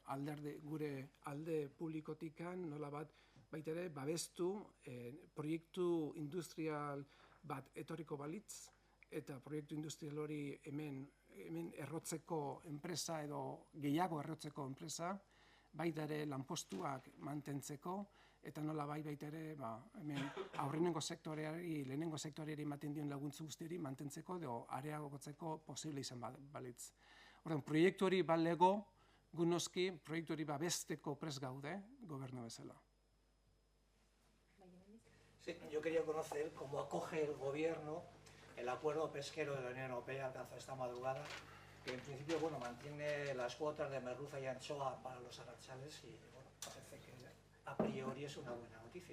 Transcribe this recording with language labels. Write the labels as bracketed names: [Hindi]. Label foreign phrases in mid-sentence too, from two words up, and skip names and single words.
[Basque] alde publikotikan nolabait baita ere babestu proiektu industrial bat etorriko balitz, eta proiektu industrial hori hemen errotzeko enpresa edo gehiago errotzeko enpresa, baita ere lanpostuak mantentzeko, eta nolabait baita ere hemen aurrenengo sektoreari, lehenengo sektoreari ematen dion laguntza guztiari mantentzeko edo areagotzeko posible izan balitz. Orduan, proiektu hori balego, gu noski, proiektu hori babesteko prest gaude, gobernu bezala. [Spanish] Sí, yo quería conocer cómo acoge el Gobierno el acuerdo pesquero de la Unión Europea alcanzado esta madrugada, que en principio mantiene las cuotas de merluza y anchoa para los arranchales y parece que a priori es una buena noticia.